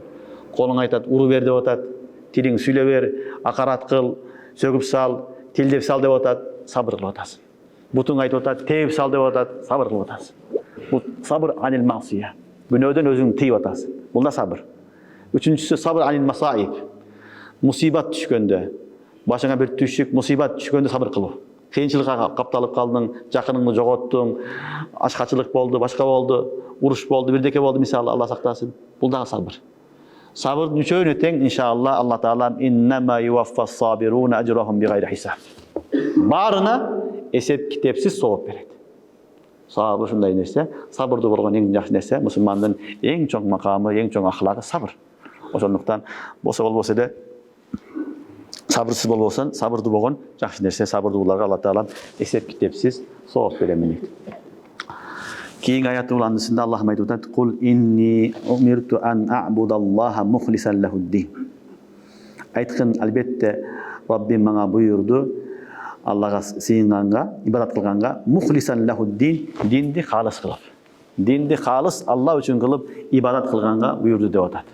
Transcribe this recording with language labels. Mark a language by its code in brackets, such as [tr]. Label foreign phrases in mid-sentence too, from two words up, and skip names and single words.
[ky] Колуң айтат, уру бер деп атат, тилиң сүйлө бер, акарат кыл, сөгүп сал, тилдеп сал деп атат, сабыр кылып атасың. Бутуң айтып атат, тээп сал деп атат, сабыр кылып атасың. Бул [ar] صبر عن المعصية. [ky] Күнөөдөн өзүңдү тыйып атасың. Бул да сабыр. Үчүнчүсү [ar] صبر عن المصائب. [ky] Мусибат түшкөндө, башыңа бир түшүк, мусибат түшкөндө сабыр кылуу. Кыйынчылыкка капталып калдың, жакыныңды жоготтуң, ачкачылык болду, башка болду, уруш болду, бирдеке болду, мисалы, Алла сактасын. Бул да сабыр. Сабырдын үчөөнү тең, иншалла, Алла Таала [ar] إنما يوفى الصابرون أجرهم بغير حساب. [ky] Баарына эсеп китепсиз сооп берет. Сабыр ушундай нерсе, сабырдуу болгон эң жакшы нерсе, мусулмандын эң чоң макамы, эң чоң ахлагы сабыр. Ошондуктан болбосо эле сабырсыз болбосоң, сабырдуу болгон жакшы нерсе, сабырдууларга Алла Таала эсеп китепсиз сооп берем дейт. Кийинки аяттын уландысында Аллахым айтып атат: [ar] "قل إني أمرت أن أعبد الله مخلصا له الدين." [ky] Айткын, албетте Раббим мага буйурду Аллага сыйынганга, ибадат кылганга, [ar] مخلصا له الدين, [ky] динди халыс кылып. Динди халыс Алла үчүн кылып ибадат кылганга буйурду деп атат.